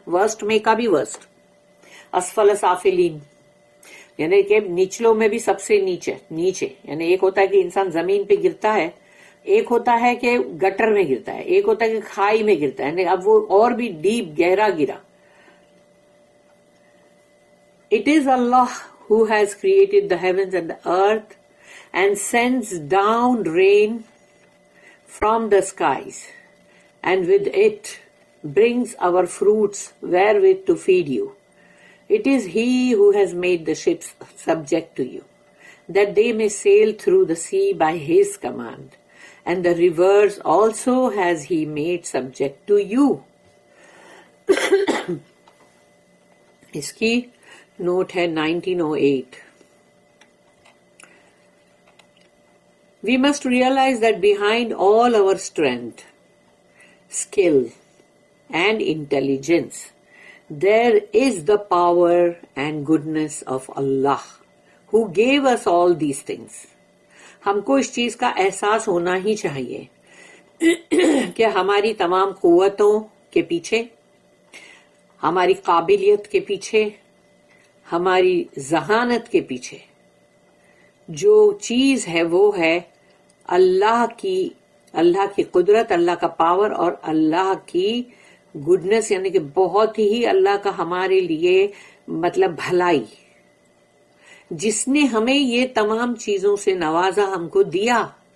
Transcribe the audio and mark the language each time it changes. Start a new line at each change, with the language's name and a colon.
Urdu: Worst میں کا بھی ورسٹ. اسفل سافلین یعنی کہ نچلوں میں بھی سب سے نیچے یعنی ایک ہوتا ہے کہ انسان زمین پہ گرتا ہے, ایک ہوتا ہے کہ گٹر میں گرتا ہے, ایک ہوتا ہے کہ کھائی میں گرتا ہے, اب وہ اور بھی ڈیپ گہرا گرا.
English: It is Allah who has created the heavens and the earth and sends down rain from the skies, and with it brings our fruits wherewith to feed you. It is He who has made the ships subject to you, that they may sail through the sea by His command. And the rivers also has He made subject to you.
Urdu: اس کی note ہے 1908.
English: We must realize that behind all our strength, skill, and intelligence, there is the power and goodness of Allah, who gave us all these things.
Urdu: ہم کو اس چیز کا احساس ہونا ہی چاہیے کہ ہماری تمام قوتوں کے پیچھے, ہماری قابلیت کے پیچھے, ہماری ذہانت کے پیچھے جو چیز ہے وہ ہے اللہ کی قدرت, اللہ کا پاور اور اللہ کی گڈنس یعنی کہ بہت ہی اللہ کا ہمارے لیے مطلب بھلائی, جس نے ہمیں یہ تمام چیزوں سے نوازا, ہم کو دیا.